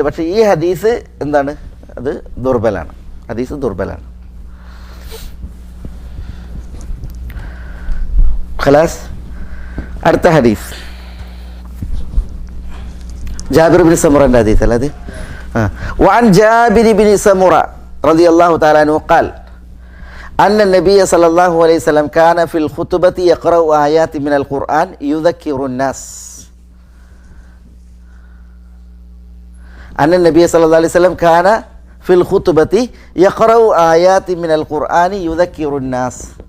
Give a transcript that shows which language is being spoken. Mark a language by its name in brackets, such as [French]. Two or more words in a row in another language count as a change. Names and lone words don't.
[Malayalam] പക്ഷേ ഈ ഹദീസ് എന്താണ്? അത് ദുർബലാണ്. ഖലാസ്. അടുത്ത ഹദീസ് ജാബിർ ബിൻ സമുറൻ്റെ ഹദീസ് അല്ലേ അത്? [Arabic] وعن جابر بن سمرة رضي الله تعالى عنه قال أن النبي صلى الله عليه وسلم كان في الخطبة يقرأ آيات من القرآن يذكر الناس. أن النبي صلى الله عليه وسلم كان في الخطبة يقرأ آيات من القرآن يذكر الناس.